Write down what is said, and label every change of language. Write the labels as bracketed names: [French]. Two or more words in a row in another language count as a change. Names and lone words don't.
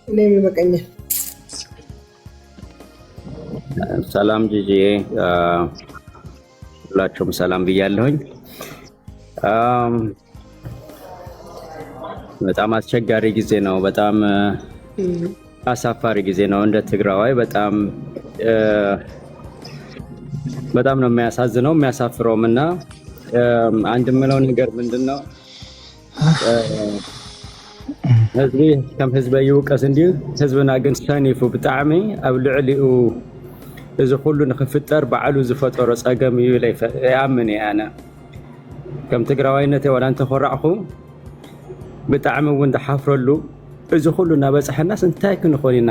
[Amharic] ሰላም ጂጂ፣ ሁላችሁም ሰላም ብያለሁኝ። በጣም አስቸጋሪ ጊዜ ነው። በጣም አሳፋሪ ጊዜ ነው። እንደ ትግራዋይ በጣም ነው የሚያሳዝነው የሚያሳፍረውም። እና አንድ የምለው ነገር ምንድነው [Tigrinya] ህዝቢ ከም ህዝበ ይውቀስ እንዲሁ ህዝብና ግን ሰኒፉ ብጣዕሚ ኣብ ልዕሊኡ እዚ ኩሉ ንክፍጠር ባዕሉ ዝፈጠሮ ፀገም እዩ ይኣምን እየ ኣነ ከም ትግራዋይነት ወላ እንተኮራዕኹ ብጣዕሚ እውን ዝሓፍረሉ እዚ ኩሉ እናበፅሐናስ እንታይ ክንኾን ኢና?